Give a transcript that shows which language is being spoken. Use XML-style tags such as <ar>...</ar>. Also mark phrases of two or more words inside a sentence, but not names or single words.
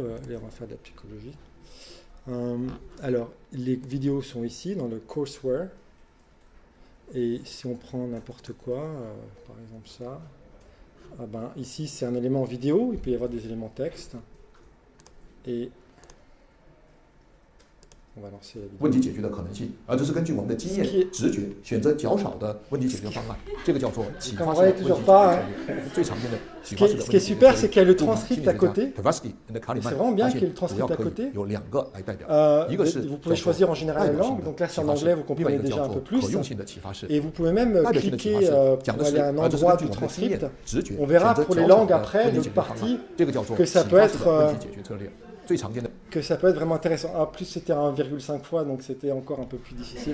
<fr>Et on va faire de la psychologie. Alors, les vidéos sont ici, dans le courseware. Et si on prend n'importe quoi, par exemple ça, ici c'est un élément vidéo, il peut y avoir des éléments texte. Et on va lancer la vidéo.</fr> <zh>问题解决的可能性，而这是根据我们的经验、直觉选择较少的问题解决方案，这个叫做启发式问题解决策略，最常见的启发式的问题解决策略。</zh> <fr>Ce qui est super, c'est qu'il y a le transcript à côté. C'est vraiment bien qu'il y ait le transcript à côté.</fr> <zh>有两个来代表，一个是</zh> <fr>vous pouvez choisir en général la langue, donc là c'est en anglais, vous comprenez déjà un peu plus. Et vous pouvez même cliquer pour aller à un endroit du transcript. On verra pour les langues après, l'autre partie, que ça peut être... que ça peut être vraiment intéressant. En plus, c'était 1,5 fois, donc c'était encore un peu plus difficile.</fr>